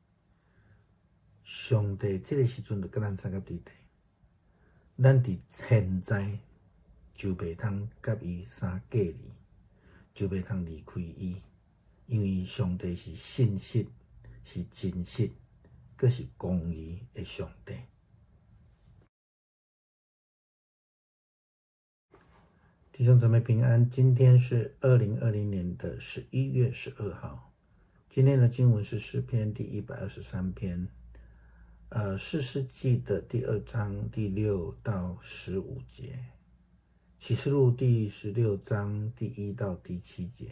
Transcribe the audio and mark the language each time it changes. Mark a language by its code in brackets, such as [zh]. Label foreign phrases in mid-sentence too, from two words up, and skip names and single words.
[nan] 上帝这个时阵就甲咱三甲对地，咱伫现在就袂通甲伊相隔离。就袂通离开伊，因为上帝是信实，是真实，阁是公义的上帝。弟兄姊妹平安，今天是2020年的11月12号。今天的经文是诗篇第123篇，士师记的第2章第6到15节。启示录第16章第1到第7节。